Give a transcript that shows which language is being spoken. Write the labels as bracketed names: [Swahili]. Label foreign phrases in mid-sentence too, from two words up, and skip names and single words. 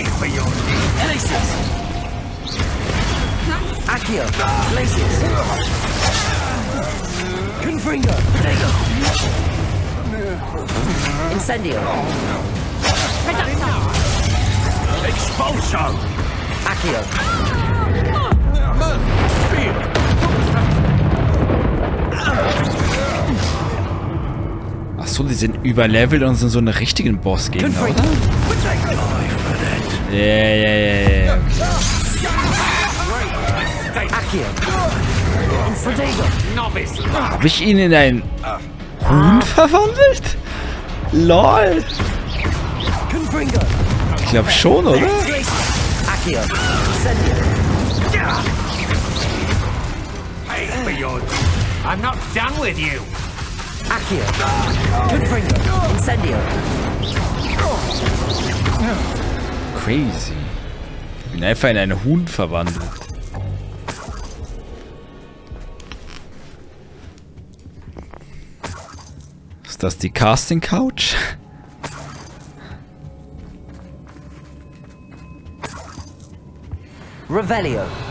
[German] Accio! Glacius! Confringo! Incendio! Expulso! Accio! Achso, die sind überlevelt und sind so eine richtigen Bossgegner, oder? Ja. Accio! Hab ich ihn in ein Huhn verwandelt? LOL! Confringo! Ich glaube schon, oder? Accio! Incendio! [English] Hey, beyond. I'm not done with you. [German] Accio! Confringo! Incendio! Crazy. Ich bin einfach in einen Huhn verwandelt. Ist das die [English] Casting Couch? [German] Revelio!